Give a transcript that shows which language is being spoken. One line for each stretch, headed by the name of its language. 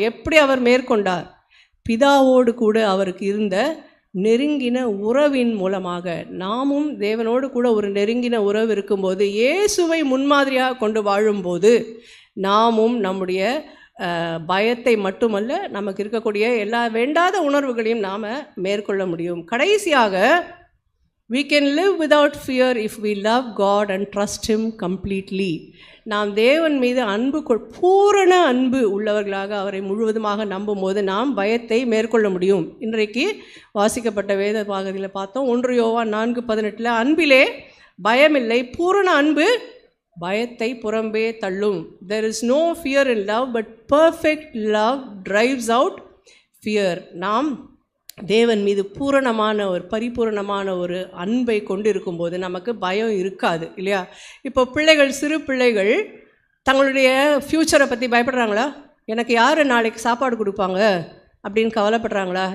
Tamil: எப்படி அவர் மேற்கொண்டார்? பிதாவோடு கூட அவருக்கு இருந்த நெருங்கின உறவின் மூலமாக. நாமும் தேவனோடு கூட ஒரு நெருங்கின உறவு இருக்கும்போது, இயேசுவை முன்மாதிரியாக கொண்டு வாழும்போது நாமும் நம்முடைய பயத்தை மட்டுமல்ல, நமக்கு இருக்கக்கூடிய எல்லா வேண்டாத உணர்வுகளையும் நாம் மேற்கொள்ள முடியும். கடைசியாக
English: we can live without fear if we love God and trust him completely.
Tamil: நாம் தேவன் மீது பூரண அன்பு உள்ளவர்களாக அவரை முழுவதுமாக நம்பும் போது நாம் பயத்தை மேற்கொள்ள முடியும். இன்றைக்கு வாசிக்கப்பட்ட வேத பாகத்தில் பார்த்தோம். 1 யோவான் 4:18 அன்பிலே பயமில்லை, பூரண அன்பு பயத்தை புறம்பே தள்ளும்.
English: there is no fear in love but perfect love drives out fear.
Tamil: நாம் தேவன் மீது பரிபூரணமான ஒரு அன்பை கொண்டு இருக்கும்போது நமக்கு பயம் இருக்காது இல்லையா? இப்போ சிறு பிள்ளைகள் தங்களுடைய ஃப்யூச்சரை பற்றி பயப்படுறாங்களா? எனக்கு யார் நாளைக்கு சாப்பாடு கொடுப்பாங்க அப்படின்னு கவலைப்படுறாங்களா?